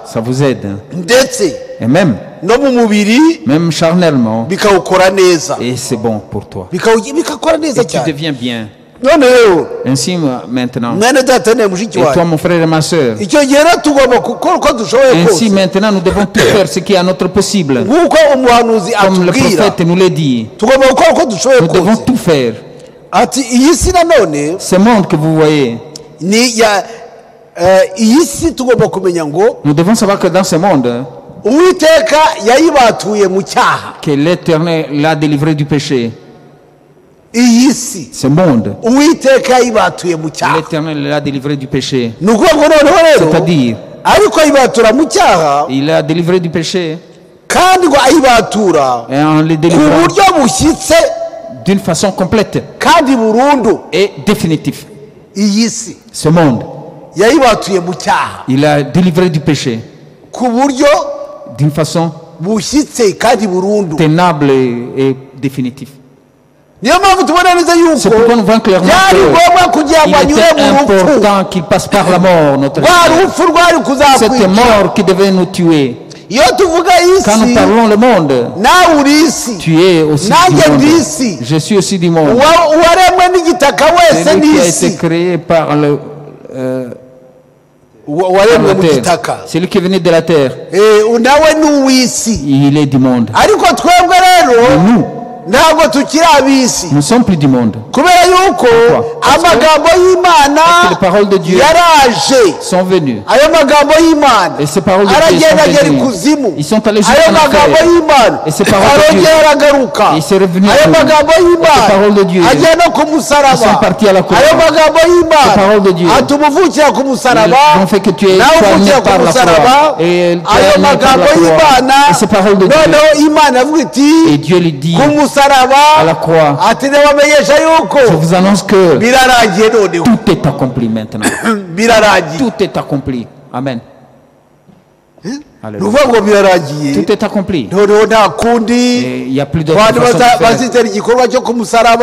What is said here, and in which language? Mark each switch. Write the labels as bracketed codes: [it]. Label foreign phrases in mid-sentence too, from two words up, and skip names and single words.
[fr] ça vous aide. [rw] ndetse [fr] Et même [rw] no mu mubiri [fr] charnellement. [rw] bikawukora neza [fr] Et c'est bon pour toi. [rw] bikakora neza [fr] Et tu [rw] cyane [fr] deviens bien. [rw] none rero [fr] Ainsi maintenant. [rw] mwene data ne mushiki [fr] Et toi, [rw] wawe [fr] mon frère et ma soeur. [rw] icyo gihe rero tugomba gukora uko dushoboye [fr] Ainsi [rw] kose [fr] maintenant, nous devons tout faire ce qui est à notre possible. [rw] nk'uko umuhanuzi [fr] Comme le [rw] atubwira [fr] prophète nous l'a dit. [rw] tugomba gukora uko dushoboye [fr] Nous devons [rw] kose [fr] tout faire. [rw] ati iyi si nanone [fr] Ce monde que vous voyez, [rw] ni ya iyi si tugomba kumenya ngo [fr] nous devons savoir que dans ce monde, [rw] uwiteka yayibatuye mu cyaha [fr] que l'Éternel l'a délivré du péché. [rw] iyi si [fr] Ce monde, [rw] uwiteka yayibatuye mu cyaha [fr] l'Éternel l'a délivré du péché. [rw] ni ukuvuga ngo noneho rero [fr] C'est-à-dire, [rw] ariko ayibatura mu cyaha [fr] il l'a délivré du péché [rw] kandi ngo ayibatura [fr] et en le [rw] ku [fr] délivrant [rw] buryo bushyitse [fr] d'une façon complète [rw] kandi burundu [fr] et définitive. [rw] iyi si [fr] Ce monde, [rw] yayibatuye mu cyaha [fr] il l'a délivré du péché [rw] ku buryo [fr] d'une façon [rw] bushyitse kandi burundu [fr] tenable et définitive. [rw] niyo mpamvu tubona neza [fr] C'est [rw] yuko [fr] pourquoi nous voyons clairement [rw] byari ngombwa kugira ngo [fr] qu'il [rw] anyure [fr] était [rw] mu rupfu [fr] important qu'il passe par la mort, notre [rw] rwa [fr] Seigneur. [rw] rupfu rwari [fr] Cette [rw] kuzakwica [fr] mort qui devait nous tuer. [rw] iyo tuvuga [fr] Quand nous [rw] isi [fr] parlons le monde, [rw] nawe uri isi [fr] tu es aussi [rw] nanjye [fr] du [rw] ndi [fr] monde. [rw] isi [fr] Je suis aussi du monde. [rw] uwaremwe n'igitaka wese [fr] Celui [rw] ni [fr] qui a [rw] isi [fr] été créé par le [rw] waremwe mu [fr] terre. [rw] gitaka [fr] Celui qui est venu de la terre, [rw] nawe ni uw'isi [fr] il est du monde. [rw] ariko twebwe rero [fr] Nous, [rw] ntabwo tukiri ab'isi [fr] nous ne sommes plus du monde. [rw] kubera yuko amagambo y'imana [fr] Parce que les paroles de Dieu [rw] yaraje [fr] sont venues. [rw] ayo magambo y'imana [fr] Et ces paroles de Dieu [rw] aragenda agera [fr] sont venues. [rw] ikuzimu [fr] Ils sont allés [rw] ayo [fr] jusqu'en [rw] magambo [fr] enfer. [rw] y'imana [fr] Et ces paroles de Dieu, [rw] arongera aragaruka [fr] il s'est revenu [rw] ayo [fr] à nous. [rw] magambo [fr] Ces paroles de Dieu, [rw] y'imana ajya no ku [fr] ils sont [rw] musaraba [fr] partis à la croix. [rw] ayo magambo [fr] Ces paroles de Dieu, [rw] y'imana atuma uvukira ku musaraba [fr] ils ont fait que tu es [rw] nawe [fr] né [rw] uvukira [fr] par [rw] ku [fr] la [rw] musaraba [fr] croix. Et tu [rw] ayo [fr] es né par [rw] magambo [fr] la croix. [rw] y'imana [fr] Et ces paroles de Dieu, [rw] noneho imana avuga iti [fr] et Dieu lui dit, [rw] ku musaraba [fr] à la croix. Je vous annonce que tout est accompli maintenant. Tout est accompli. Amen. Alléluia. Tout est accompli. Et il n'y a plus d'autre façon de faire.